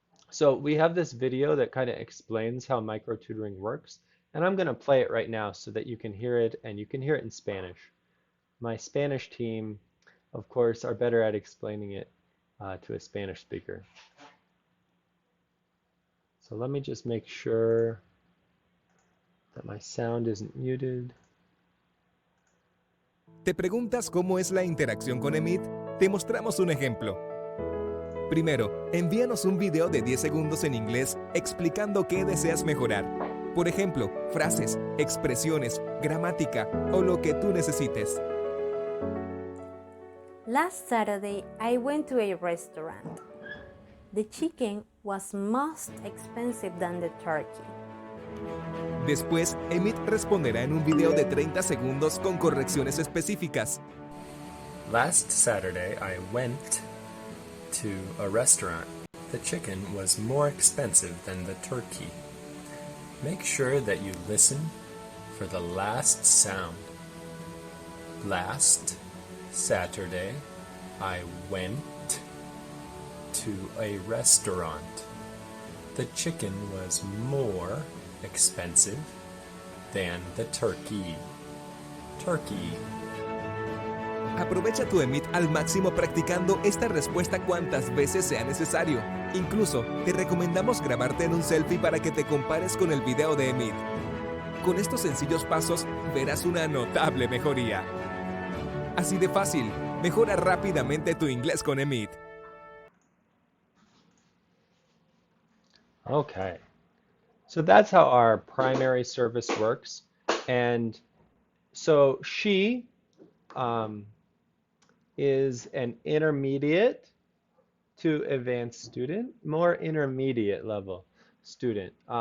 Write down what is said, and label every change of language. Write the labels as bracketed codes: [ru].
[en] So we have this video that kind of explains how micro tutoring works, and I'm going to play it right now so that you can hear it, and you can hear it in Spanish. My Spanish team, of course, are better at explaining it to a Spanish speaker. So let me just make sure that my sound isn't muted. [es] ¿Te preguntas cómo es la interacción con Emit? Te mostramos un ejemplo. Primero, envíanos un video de 10 segundos en inglés explicando qué deseas mejorar. Por ejemplo, frases, expresiones, gramática o lo que tú necesites. [en] Last Saturday, I went to a restaurant. The chicken was most expensive than the turkey. [es] Después, Emit responderá en un video de 30 segundos con correcciones específicas. [en] Last Saturday, I went to a restaurant. The chicken was more expensive than the turkey. Make sure that you listen for the last sound. Last Saturday, I went to a restaurant. The chicken was more expensive than the turkey. Turkey. [es] Aprovecha tu Emit al máximo practicando esta respuesta cuantas veces sea necesario. Incluso, te recomendamos grabarte en un selfie para que te compares con el video de Emit. Con estos sencillos pasos, verás una notable mejoría. Así de fácil, mejora rápidamente tu inglés con Emit. [en] Okay, so that's how our primary service works. And so she is an intermediate to advanced student, more intermediate level student.